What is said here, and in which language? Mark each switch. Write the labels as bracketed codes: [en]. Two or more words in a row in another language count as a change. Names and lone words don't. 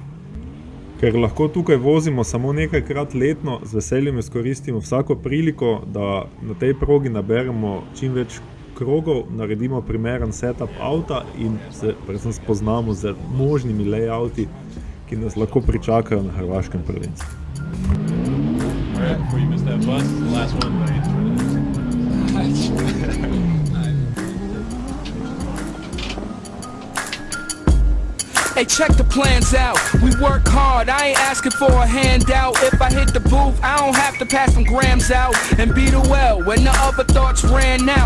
[sl] Ker lahko tukaj vozimo samo nekajkrat letno, z veseljem izkoristimo vsako priliko, da na tej progi naberemo čim več krogov, naredimo primeren setup avta in se predvsem spoznamo z možnimi layouti, ki nas lahko pričakajo na hrvaškem prvenstvu. [en] Hey, check the plans out. We work hard, I ain't asking for a handout. If I hit the booth, I don't have to pass some grams out and beat a well when the other thoughts ran out.